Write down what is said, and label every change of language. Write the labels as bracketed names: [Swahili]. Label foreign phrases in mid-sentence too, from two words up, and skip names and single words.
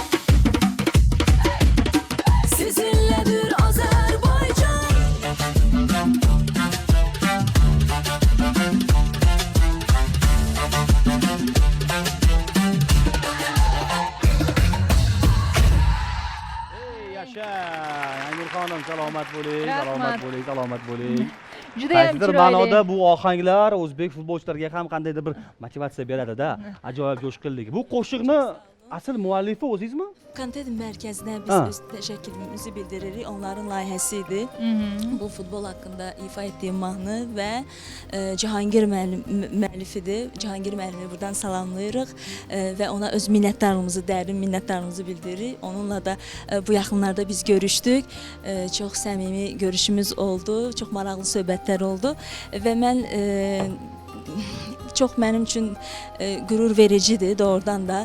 [Turkish] Sizinledir Azerbaycan. Ey yaşa! [Uzbek] Yangi xonim, salomat bo'ling, Rahmat. salomat bo'ling, salomat bo'ling. Juda ham Qaysidir chiroyli. ma'noda bu ohanglar o'zbek futbolchilariga ham qandaydir bir motivatsiya beradi-da. Ajoyib jo'shqinlik. Bu qo'shiqni asl muallifi o'zingizmi? [Azerbaijani] Kontent mərkəzinə biz [Uzbek] Ha. [Azerbaijani] öz təşəkkürümüzü bildiririk. Onların layihəsi idi. Bu futbol haqqında ifa etdiyim mahnı və Cahangir müəllifidir. Cahangir müəllimi buradan salamlayırıq və ona öz minnətdarlığımızı, dərin minnətdarlığımızı bildiririk. Onunla da bu yaxınlarda biz görüşdük. Çox səmimi görüşümüz oldu, çox maraqlı söhbətlər oldu və mən çox mənim üçün qürur vericidir doğrudan da.